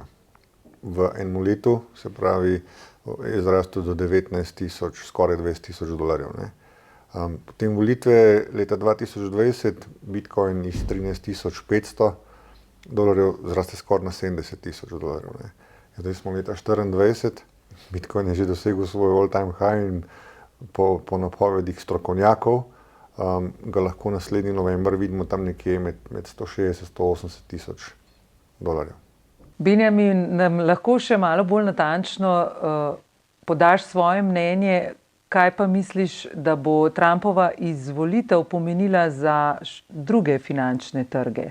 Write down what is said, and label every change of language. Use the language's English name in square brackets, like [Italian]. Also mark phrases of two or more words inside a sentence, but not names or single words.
[Slovenian] V enem letu, se pravi, je zrastel do 19,000, skoraj $20,000, ne. Potem volitve leta 2020, Bitcoin iz $13,500 zraste skoraj na $70,000, ne. Zdaj smo leta 2024, Bitcoin je že dosegel svoj [English] all-time high [Slovenian] in po napovedih strokovnjakov ga lahko naslednji november vidimo tam nekje med 160-180 tisoč dolarjev. Benjamin, nam lahko še malo bolj natančno podaš svoje mnenje, kaj pa misliš, da bo Trumpova izvolitev pomenila za druge finančne trge?